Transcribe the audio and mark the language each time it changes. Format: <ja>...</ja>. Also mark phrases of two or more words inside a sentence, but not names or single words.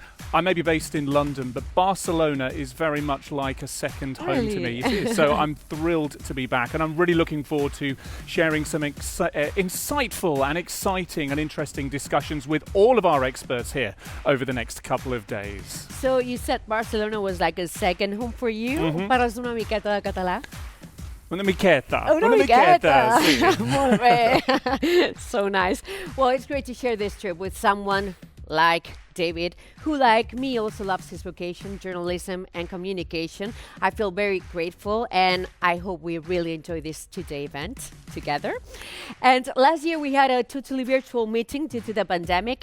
<en>I may be based in London, but Barcelona is very much like a second home to me. It is. So I'm thrilled to be back, and I'm really looking forward to sharing some insightful and exciting and interesting discussions with all of our experts here over the next couple of days. So you said Barcelona was like a second home for you.</en> <ca>Parles una miqueta de català? Una miqueta. Sí. Sí. Molt bé.</ca> <en>So nice. Well, it's great to share this trip with someone like David, who, like me, also loves his vocation, journalism and communication. I feel very grateful, and I hope we really enjoy this two-day event together. And last year we had a totally virtual meeting due to the pandemic.</en>